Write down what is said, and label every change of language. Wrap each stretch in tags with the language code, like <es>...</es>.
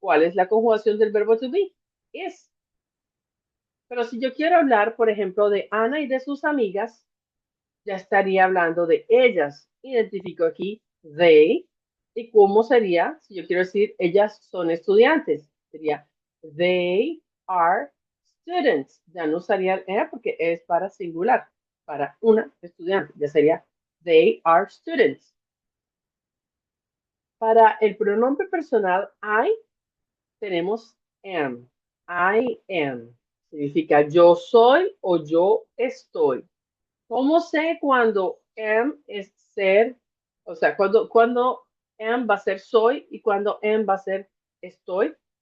<es>¿Cuál es la conjugación del verbo to be? Es. Pero si yo quiero hablar, por ejemplo, de Ana y de sus amigas, ya estaría hablando de ellas. Identifico aquí they. ¿Y cómo sería? Si yo quiero decir, ellas son estudiantes. Sería</es> <en>they are students.</en> <es>Ya no usaría el porque es para singular, para una estudiante. Ya sería</es> <en>they are students.</en> <es>Para el pronombre personal I, tenemos am.</es> <en>I am.</en> <es>Significa yo soy o yo estoy. ¿Cómo sé cuando am es ser? O sea, cuando am va a ser soy y cuando am va a ser estoy.</es>